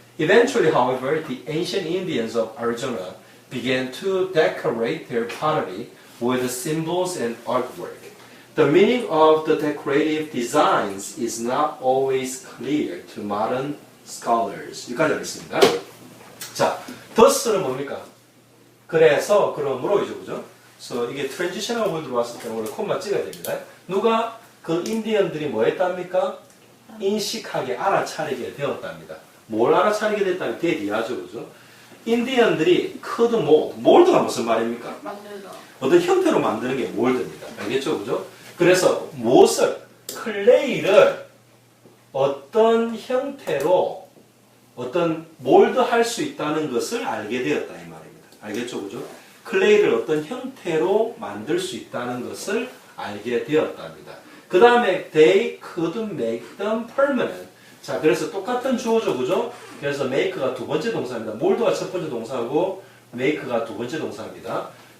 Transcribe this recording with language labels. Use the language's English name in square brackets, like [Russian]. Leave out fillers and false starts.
[English] Eventually, however, the ancient Indians of Arizona began to decorate their pottery with symbols and artwork. The meaning of the decorative designs is not always clear to modern scholars. [Korean] 여기까지 하겠습니다. 자, thus는 뭡니까? 그래서, 그러므로이죠, 그죠? 그래서 이게 트랜지셔널 월드로 왔을 때는 원래 콤마 찍어야 됩니다. 누가 그 인디언들이 뭐 했답니까? 인식하게 알아차리게 되었답니다. 뭘 알아차리게 됐다면 대디하죠, 그죠? 인디언들이 [English] could mold, [Korean] mold가 무슨 말입니까? 만들다. 어떤 형태로 만드는 게 몰드입니다. 알겠죠, 그죠? 그래서 무엇을, 클레이를 어떤 형태로 어떤 몰드 할 수 있다는 것을 알게 되었다 이 말입니다. 알겠죠, 그죠? 클레이를 어떤 형태로 만들 수 있다는 것을 알게 되었답니다. 그 다음에 [English] they could make them permanent. [Korean] 자, 그래서 똑같은 주어죠, 그죠? 그래서 make가 두 번째 동사입니다. 몰드가 첫 번째 동사고 make가 두 번째 동사입니다.